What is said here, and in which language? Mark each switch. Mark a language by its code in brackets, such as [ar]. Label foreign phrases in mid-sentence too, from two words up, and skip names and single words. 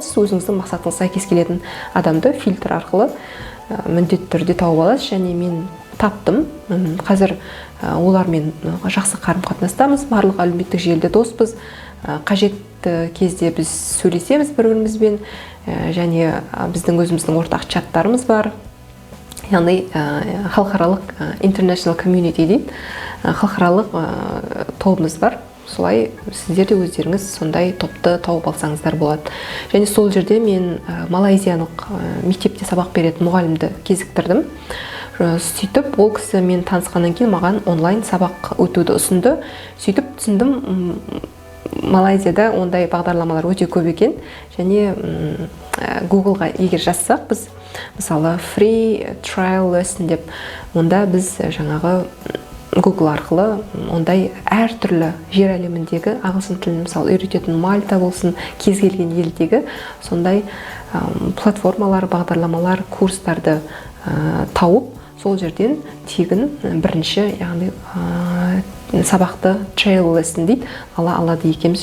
[kk] Сіз өзіңіздің мақсатыңыз сәйкес келетін адамды фильтр арқылы міндетті түрде тауып аласыз, және мен таптым. Қазір олармен жақсы қарым-қатынастамыз, барлық әлеуметтік желіде доспыз. Қажетті кезде біз сөйлесеміз бір-бірімізбен, және біздің өзіміздің ортақ чаттарымыз бар. Яғни халықаралық [en] international community [kk] дейді, халықаралық тобымыз бар. Солай сіздер де өздеріңіз сондай топты тауып алсаңыздар болады. Және сол жерде мен малайзиялық мектепте сабақ беретін мұғалімді кезіктірдім. Сөйтіп, ол кісі мен танысқаннан кейін маған онлайн сабақ өтуді ұсынды. Сөйтіп түсіндім, Малайзияда ондай бағдарламалар өте көп екен. Және Google-ға егер жазсақ, біз мысалы [en] free trial lesson [kk] деп, онда біз жаңағы Google арқылы ондай әртүрлі жер әлеміндегі ағылшын тілін мысалы үйрететін Мальта болсын, кез келген елдегі сондай платформалар, бағдарламалар, курстарды тауып, сол жерден тегін бірінші, яғни сабақты [en] trial lesson [kk] дейді, алады екенбіз.